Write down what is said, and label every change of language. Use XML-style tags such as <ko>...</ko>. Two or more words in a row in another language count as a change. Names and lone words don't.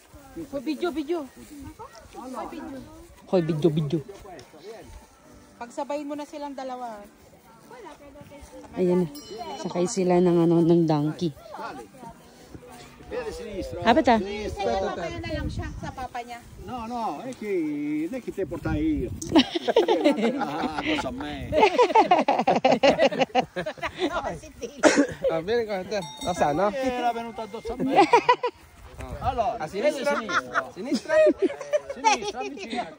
<tl>Video. Hoy, video. Pagsabayin mo na silang dalawa. Ayan, sakay sila ng donkey. Apa ta? Papaya na lang siya sa papa niya.</tl> <it>No, è che te portai io. Addosso a me. Vieni qua, te. Da sana? Era venuto addosso a me. Allora, a sinistra? Sinistra, avvicinate.</it>